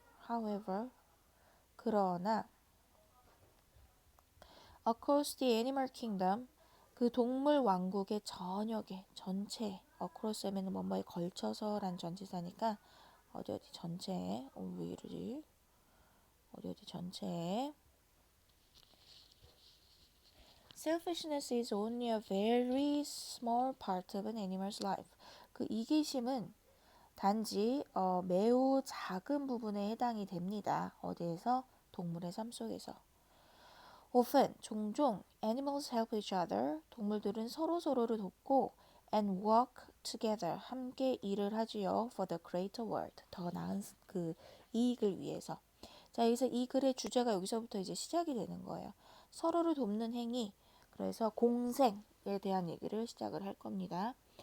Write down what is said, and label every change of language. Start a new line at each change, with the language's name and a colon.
English: however,
Korean: 그러나
English: across the animal kingdom,
Korean: 그 동물 왕국의 전역에, 전체, across 하면 뭐뭐에 걸쳐서 란 전치사니까 어디 전체에, 왜 이러지? 어디 전체에
English: selfishness is only a very small part of an animal's life.
Korean: 그 이기심은 단지 매우 작은 부분에 해당이 됩니다. 어디에서? 동물의 삶 속에서.
English: Often,
Korean: 종종
English: animals help each other.
Korean: 동물들은 서로서로를 돕고
English: and work together.
Korean: 함께 일을 하지요.
English: For the greater world.
Korean: 더 나은 그 이익을 위해서. 자, 여기서 이 글의 주제가 여기서부터 이제 시작이 되는 거예요. 서로를 돕는 행위. 그래서 공생에 대한 얘기를 시작을 할 겁니다.